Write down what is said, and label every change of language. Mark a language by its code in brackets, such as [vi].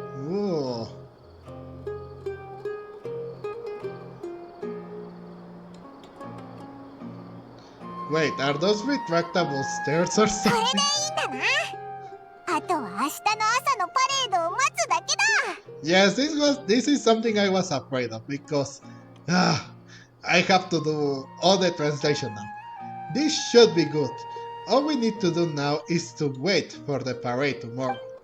[en] Ooh. Wait, are those retractable stairs or [ja] これでい [en] something? [ja] いんだな。あとは明日の朝のパレードを待つだけだ。 [en] Yes, this is something I was afraid of because I have to do all the translation now. This should be good. All we need to do now is to wait for the parade tomorrow.